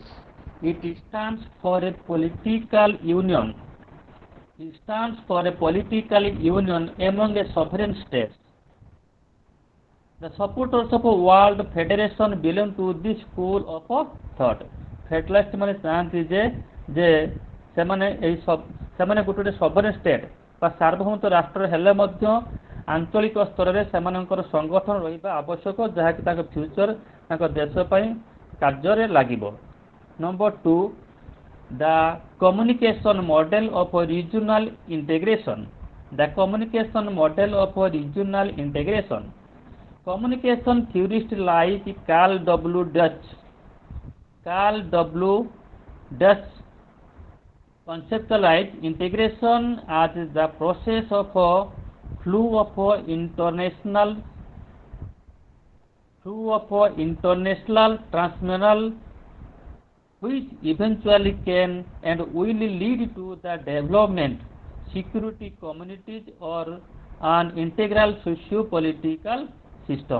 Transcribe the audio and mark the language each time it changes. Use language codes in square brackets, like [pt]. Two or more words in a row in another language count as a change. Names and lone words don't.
[en] It stands for a political union. It stands for a political union among a sovereign states. The supporters of World Federation belong to this school of thought. [or] Federalist ମାନେ ଚାହାନ୍ତି ଯେ ସେମାନେ ଗୋଟେ [en] sovereign state [or] ବା ସାର୍ବଭୌମତ୍ୱ ରାଷ୍ଟ୍ର ହେଲେ ମଧ୍ୟ ଆଞ୍ଚଳିକ ସ୍ତରରେ ସେମାନଙ୍କର ସଂଗଠନ ରହିବା ଆବଶ୍ୟକ ଯାହାକି ତାଙ୍କ ଫ୍ୟୁଚର ତାଙ୍କ ଦେଶ ପାଇଁ କାର୍ଯ୍ୟରେ ଲାଗିବ। [en] Number 2, the communication model of regional integration. The communication model of regional integration. Communication theorists like Carl W. Dutch conceptualized integration as the process of flow of international transnational which eventually can and will lead to the development, security communities or an integral socio-political system.